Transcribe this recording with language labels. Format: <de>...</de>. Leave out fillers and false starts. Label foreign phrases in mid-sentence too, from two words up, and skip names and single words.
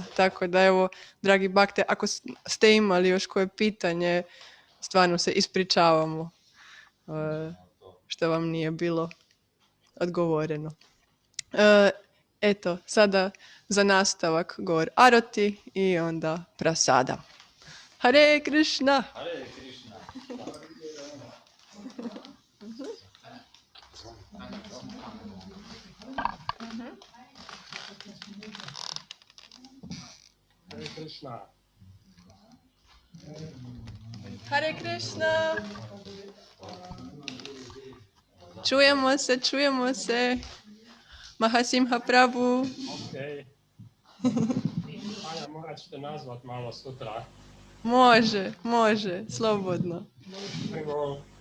<hr>Tako da evo, dragi bakte, ako ste imali još koje pitanje, stvarno se ispričavamo što vam nije bilo odgovoreno. Eto, sada za nastavak govor Aroti i onda prasada.</hr> <sa>Hare Krishna! Hare Krishna. Hare Krishna. Hare Krishna!</sa> <hr>Čujemo se. Mahasimha Prabhu. Ok. Anja, morat ćete nazvat malo sutra. Može, slobodno. Evo,</hr>